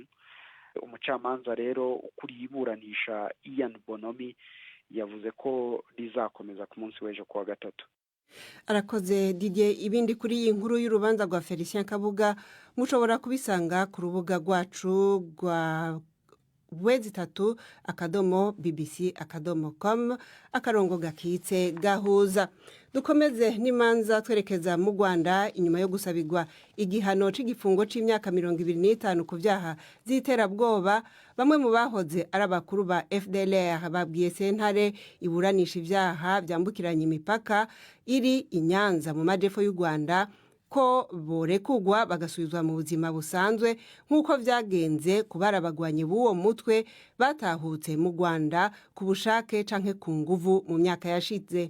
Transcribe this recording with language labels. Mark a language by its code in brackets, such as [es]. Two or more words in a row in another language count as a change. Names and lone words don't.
[rw] Umucamanza rero ukuriye iburanisha Ian Bonomi yavuze ko rizakomeza ku munsi w'ejo kuwa gatatu. [rn] Arakoze Didier. Ibindi kuri iyi nkuru y'urubanza rwa Felicien Kabuga mushobora kubisanga ku rubuga rwacu rwa www.bbc.com /gakitse gahuza. Dukomeze n'imanza twerekeza mu Rwanda inyuma yo gusabirwa igihano c'igifungo c'imyaka 25 ku vyaha z'iterabwoba. Bamwe mu bahoze ari abakuru ba FDLR babwiye sentare iburanisha ivyaha byambukiranya imipaka iri i Nyanza mu majepfo y'u Rwanda ko borekugwa bagasubizwa mu buzima busanzwe nk'uko vyagenze kubarabagwanye b'uwo mutwe batahutse mu Rwanda ku bushake canke ku nguvu mu myaka yashize.